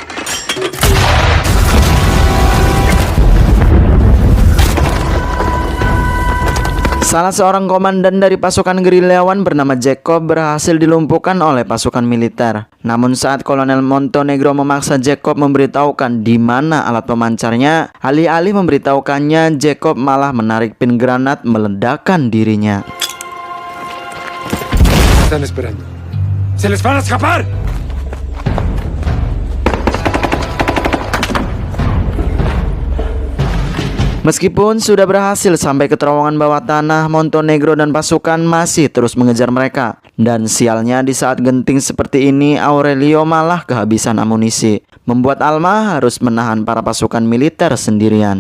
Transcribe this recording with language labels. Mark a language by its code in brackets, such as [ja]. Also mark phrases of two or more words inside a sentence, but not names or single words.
[id] Salah seorang komandan dari pasukan gerilyawan bernama Jacob berhasil dilumpuhkan oleh pasukan militer. Namun saat Kolonel Montenegro memaksa Jacob memberitahukan di mana alat pemancarnya, alih-alih memberitahukannya, Jacob malah menarik pin granat meledakkan dirinya. [es] Están esperando. ¡Se les van a escapar! [id] Meskipun sudah berhasil sampai ke terowongan bawah tanah, Montenegro dan pasukan masih terus mengejar mereka. Dan sialnya di saat genting seperti ini, Aurelio malah kehabisan amunisi, membuat Alma harus menahan para pasukan militer sendirian.